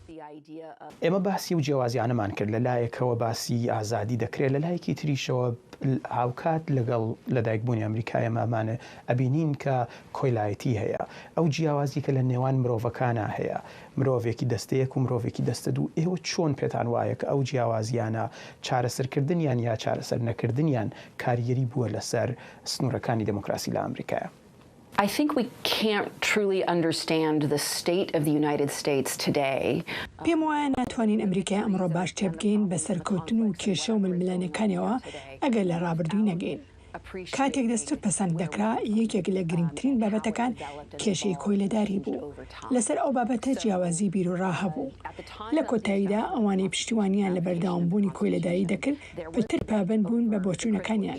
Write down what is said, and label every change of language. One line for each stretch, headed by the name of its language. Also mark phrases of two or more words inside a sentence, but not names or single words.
Central Kurdish: ئێمە باسی و جیاوازیانەمان کرد لە لایەکەوە باسی ئازادی دەکرێت لە لایەکی تریشەوە هاوکات لەگەڵ لەدایکبوونی ئەمریکای ئەمامانە ئەبینین کە کۆیلایەتی هەیە ئەو جیاوازی کە لە نێوان مرۆڤەکانە هەیە مرۆڤێکی دەستەیەک و مرۆڤێکی دەستە دوو ئێوە چۆن پێتان وایە کە ئەو جیاوازیانە چارەسەرکردنیان یا چارەسەر نەکردنیان کاریگەری بووە لەسەر سنوورەکانی دموکراسی لە ئەمریکایە؟
English: I think we can't truly understand the state of the United States today.
Central Kurdish: پێم وایە ناتوانین ئەمریکای ئەمڕۆ باش تێبگەین بە سەرکەوتن و کێشە و ململانەکانەوە ئەگەر لە ڕابردووی نەگەین. کاتێک دەستور پەسەند دەکرا یەکێک لە گرنگترین بابەتەکان کێشەی کۆیلەداری بوو. لەسەر ئەو بابەتە جیاوازی بیرۆڕا هەبوو. لە کۆتاییدا ئەوانەی پشتیوانیان لە بەردەوامبوونی کۆیلەداری دەکرد پتر پابند بوون بە بۆچوونەکانیان.